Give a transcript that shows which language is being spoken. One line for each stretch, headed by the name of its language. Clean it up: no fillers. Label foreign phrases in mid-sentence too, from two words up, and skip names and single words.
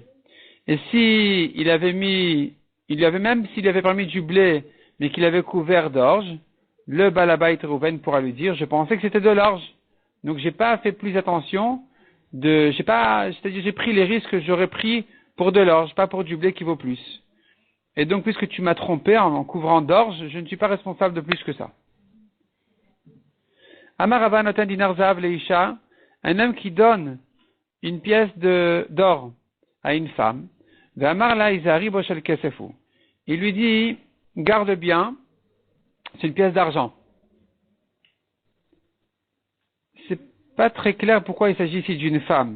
French: Et si il avait même s'il lui avait permis du blé, mais qu'il avait couvert d'orge, le Balabait Reuven pourra lui dire, je pensais que c'était de l'orge. Donc j'ai pas fait plus attention c'est-à-dire j'ai pris les risques que j'aurais pris pour de l'orge, pas pour du blé qui vaut plus. Et donc, puisque tu m'as trompé en couvrant d'orge, je ne suis pas responsable de plus que ça.
Hebrew: אמר רבא נותן דינר זהב לאשה,
French: un homme qui donne une pièce d'or à une femme,
Hebrew: ואמר לה הזהרי בו של כסף הוא.
French: Il lui dit, garde bien, c'est une pièce d'argent. C'est pas très clair pourquoi il s'agit ici d'une femme.